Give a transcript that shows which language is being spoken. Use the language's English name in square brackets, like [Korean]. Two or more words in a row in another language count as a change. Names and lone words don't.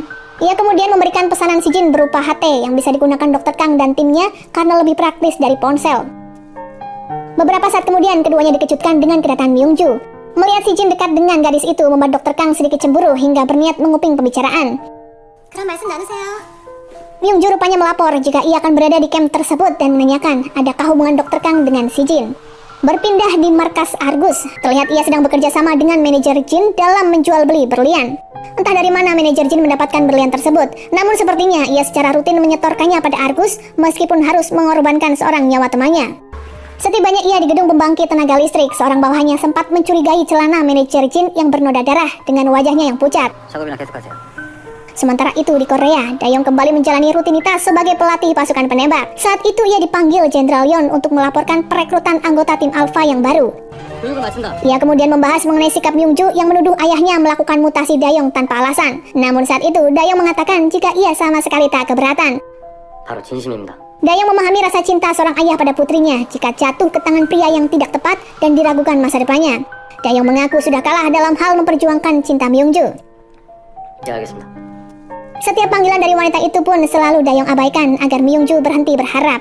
[Indonesian] Ia kemudian memberikan pesanan si Jin berupa HT yang bisa digunakan Dr. Kang dan timnya karena lebih praktis dari ponsel. Beberapa saat kemudian keduanya dikejutkan dengan kedatangan Myung-ju. Melihat si Jin dekat dengan gadis itu membuat Dr. Kang sedikit cemburu hingga berniat menguping pembicaraan. [Korean] 그럼 말씀 나누세요. [Indonesian] Myung-ju rupanya melapor jika ia akan berada di camp tersebut dan menanyakan adakah hubungan Dr. Kang dengan si Jin. Berpindah di markas Argus, terlihat ia sedang bekerja sama dengan manajer Jin dalam menjual beli berlian. Entah dari mana manajer Jin mendapatkan berlian tersebut, namun sepertinya ia secara rutin menyetorkannya pada Argus meskipun harus mengorbankan seorang nyawa temannya. Setibanya ia di gedung pembangkit tenaga listrik, seorang bawahannya sempat mencurigai celana manajer Jin yang bernoda darah dengan wajahnya yang pucat. [Korean] 작업이나 계속하세요. [Indonesian] Sementara itu di Korea, Dayong kembali menjalani rutinitas sebagai pelatih pasukan penembak. Saat itu ia dipanggil Jenderal Yon untuk melaporkan perekrutan anggota tim Alpha yang baru. [Korean] 교육을 마친다. [Indonesian] Ia kemudian membahas mengenai sikap Myungju yang menuduh ayahnya melakukan mutasi Dayong tanpa alasan. Namun saat itu Dayong mengatakan jika ia sama sekali tak keberatan. [Korean] 바로 진심입니다. [Indonesian] Dayong memahami rasa cinta seorang ayah pada putrinya jika jatuh ke tangan pria yang tidak tepat dan diragukan masa depannya. Dayong mengaku sudah kalah dalam hal memperjuangkan cinta Myungju. [Korean] 이해하겠습니다. [Indonesian] Setiap panggilan dari wanita itu pun selalu Dayong abaikan agar Myungju berhenti berharap.